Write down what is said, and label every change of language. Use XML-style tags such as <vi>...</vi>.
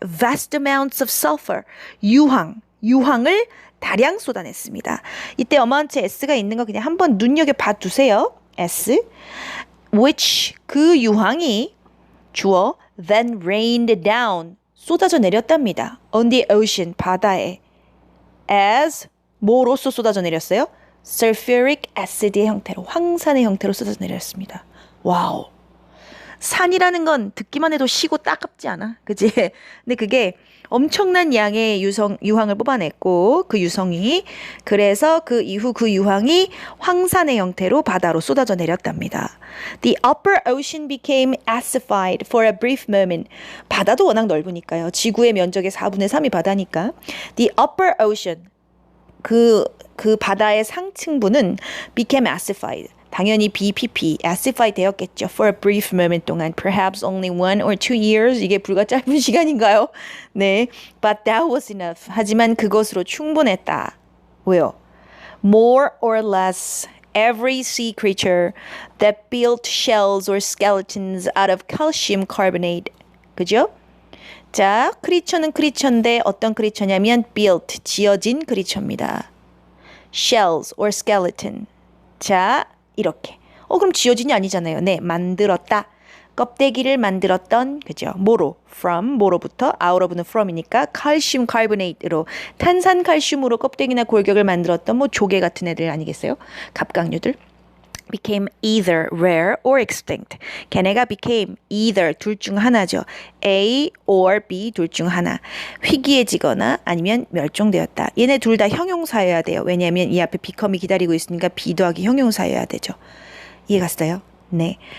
<en>Vast amounts of sulfur,</en> <ko>유황을 다량 쏟아냈습니다. 이때 어마운트 S가 있는 거 그냥 한번 눈여겨 봐두세요. S, which, 그 유황이 주어 then rained down, 쏟아져 내렸답니다.</ko> <en>On the ocean,</en> <ko>바다에. As, 뭐로써 쏟아져 내렸어요?</ko> <en>sulfuric acid</en> <ko>의 형태로, 황산의 형태로 쏟아져 내렸습니다. 와우. 산이라는 건 듣기만 해도 시고 따갑지 않아? 그치? 근데 그게 엄청난 양의 유황을 뽑아냈고, 그 유성이, 그래서 그 이후 그 유황이 황산의 형태로 바다로 쏟아져 내렸답니다.</ko> <en>The upper ocean became acidified for a brief moment.</en> <ko>바다도 워낙 넓으니까요. 지구의 면적의 4분의 3이 바다니까.</ko> <en>The upper ocean,</en> <ko>그 바다의 상층부는</ko> <en>became acidified.</en> <ko>당연히 BPP, acidified 되었겠죠.</ko> <en>For a brief moment 동안. Perhaps only 1 or 2 years.</en> <ko>이게 불과 짧은 시간인가요?</ko> <en>네. But that was enough.</en> <ko>하지만 그것으로 충분했다. 왜요?</ko> <en>More or less, every sea creature that built shells or skeletons out of calcium carbonate.</en> <ko>그죠? 자, 크리처인데 어떤 크리처냐면 built, 지어진 크리처입니다.</ko> <en>Shells or skeleton.</en> <ko>자, 이렇게. 그럼 지어진이 아니잖아요. 네, 만들었다. 껍데기를 만들었던, 그죠? 뭐로부터, out of는 from이니까 calcium carbonate으로, 탄산칼슘으로 껍데기나 골격을 만들었던 조개 같은 애들 아니겠어요? 갑각류들.</ko> <en>became either rare or extinct.</en> <ko>걔네가</ko> <en>became either</en> <ko>둘 중 하나죠. A or B 둘 중 하나. 희귀해지거나 아니면 멸종되었다. 얘네 둘 다 형용사여야 돼요. 왜냐하면 이 앞에 become이 기다리고 있으니까 be 더하기 형용사여야 되죠. 이해갔어요? 네.</ko>